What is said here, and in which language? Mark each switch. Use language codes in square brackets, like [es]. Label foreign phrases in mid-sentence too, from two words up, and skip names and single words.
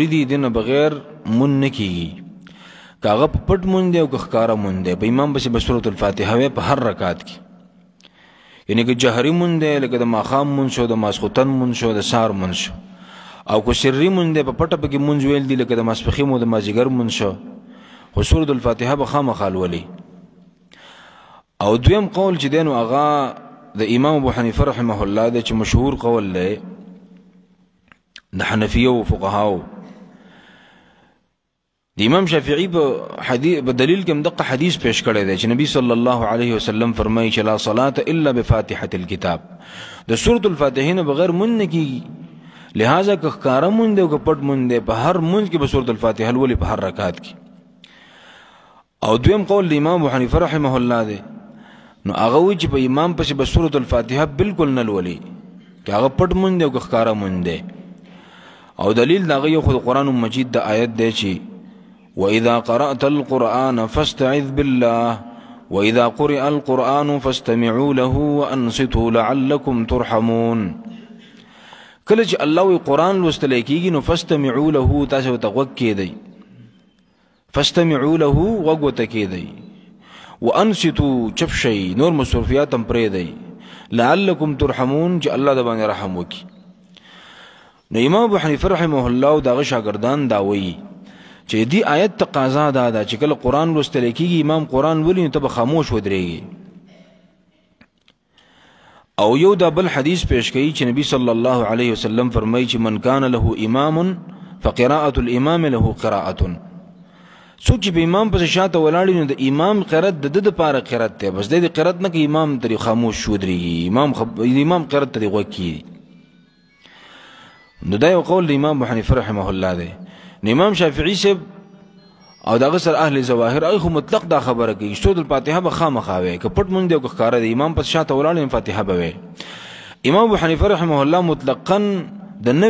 [ps] دي دنه بغیر مون نه کیږي کاغه پټ مون دی او ښکارا مون دی په امام پسې به سورۃ الفاتحه وي په هر رکعت کې یعنی که جهري مون دی لکه د ماخام مون شو د ماسخوتن مون شو د سار مون شو او کو سری مون دی په پټه پکې مونږ ویل دي لکه د ماسپخیم او د مازیګر مون شو خو سورۃ الفاتحه به خامخا لولي او دویم قول چې دینو هغه د امام ابو حنیفه [ar] رحمه الله [ps] د چې مشهور قول دی د حنفیه او فقهاو د امام شافعی په دلیل کې مدقه حدیث پیش کړی دی چې نبی [ar] صلی الله علیه وسلم [ps] فرمایي چې [ar] لا صلاة الا بفاتحه الكتاب [ps] د سورۃ الفاتحه نه بغیر مون نه کیږي لہذا که ښکارا مون دی او که پټ مون دی په هر مونځ کې به سورۃ الفاتحه لولي په هر رکعت کې او دویم قول د امام ابو حنیفه [ar] رحمه الله [ps] دی نو هغه وی چې په امام پسې به سورۃ الفاتحه بالکل نه لولي که هغه پټ مون دی او که ښکارا مون دی او دلیل د هغه یو خو قرآن مجید د آیت دی [ar] چې وإذا قرأت القرآن فاستعذ بالله وإذا قرئ القرآن فاستمعوا له وأنصتوا لعلكم ترحمون [ps] کله چې الله وی قرآن لوستل کېږي نو [ar] فاستمعوا له [ps] تاسو ته غوږ کېدئ [ar] فاستمعوا له [ps] غوږ ورته کېدئ وأنصتوا چپ شئ نور مصروفیات هم پرېږدئ [ar] لعلكم ترحمون [ps] چې الله د باندې رحم وکړي نو امام ابو حنیفه [ar] رحمه الله [ps] او دغه شاګردان دا وایي چې دی آیت تقاضا ده چې کله قرآن لوستل کېږي امام قرآن ولي نو ته به خاموش ودرېږي او یو دا بل حدیث پیش کوي چې نبی [ar] صلی الله علیه وسلم [ps] فرمایي چې [ar] من کان له امام فقراءة الامام له قراءة [ps] څوک چې په امام پسې شاته ولاړ نو د امام قرات د دپاره قرات دی بس د قرات نه کوي امام ترې خاموش ودرېږي امام قرات ترې غوږ کېږي نو دا یو قول د امام ابو حنیفه [ar] رحمه الله [ps] دی نو امام شافعي صاحب او دغه سره اهل ظواهر هغه مطلق دا خبره کوي سورۃ الفاتحه به خامخا وي که پټ مونږ دی او که ښکاره دی امام پس شاته ولاړ فاتحه به وي امام ابو حنیفه [ar] رحمه الله [ps] مطلقا د نه